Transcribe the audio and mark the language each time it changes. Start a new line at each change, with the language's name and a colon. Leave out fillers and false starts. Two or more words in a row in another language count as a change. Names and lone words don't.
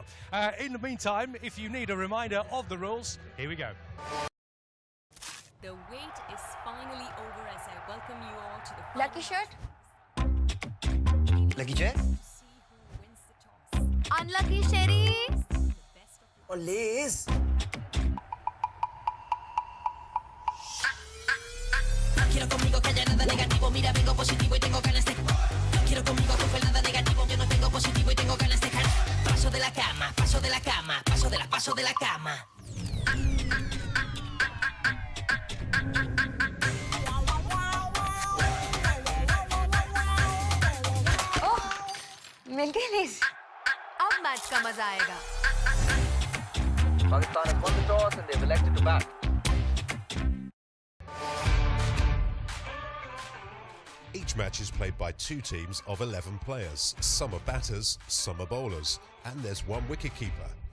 English: In the meantime, if you need a reminder of the rules, here we go. The wait is finally over as I welcome you all to the Lucky shirt? Lucky chair? Unlucky Sherry? Oh, Liz.
Spanish: Quiero conmigo que haya nada negativo, mira vengo positivo y tengo ganas de. Quiero conmigo que fue nada negativo, yo no tengo positivo y tengo ganas de. Paso de la cama, paso de la cama, paso de la cama.
Hindi: मिल गई लिज अब मैच का मजा आएगा
English: Pakistan has won the toss and they've elected to bat. Each match is played by two teams of 11 players. Some are batters, some are bowlers, and there's one wicketkeeper.